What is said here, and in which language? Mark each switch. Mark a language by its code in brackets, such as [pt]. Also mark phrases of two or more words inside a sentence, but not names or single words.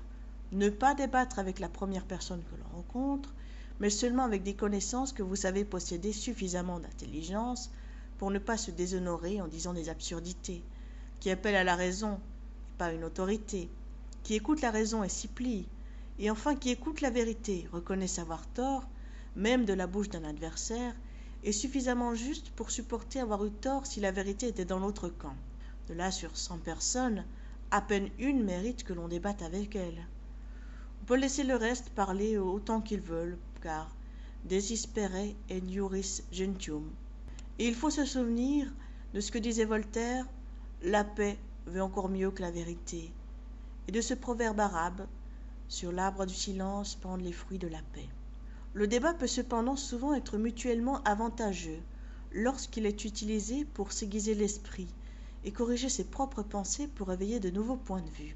[fr] Ne pas débattre avec la première personne que l'on rencontre, mais seulement avec des connaissances que vous savez posséder suffisamment d'intelligence pour ne pas se déshonorer en disant des absurdités, qui appellent à la raison et pas une autorité, qui écoute la raison et s'y plie, et enfin qui écoute la vérité, reconnaît savoir tort, même de la bouche d'un adversaire, est suffisamment juste pour supporter avoir eu tort si la vérité était dans l'autre camp. De là sur 100 personnes, à peine une mérite que l'on débatte avec elle. On peut laisser le reste parler autant qu'ils veulent, car [la] desispere et juris gentium. [fr] Et il faut se souvenir de ce que disait Voltaire, la paix veut encore mieux que la vérité, et de ce proverbe arabe, sur l'arbre du silence pendent les fruits de la paix. Le débat peut cependant souvent être mutuellement avantageux lorsqu'il est utilisé pour s'aiguiser l'esprit et corriger ses propres pensées pour éveiller de nouveaux points de vue.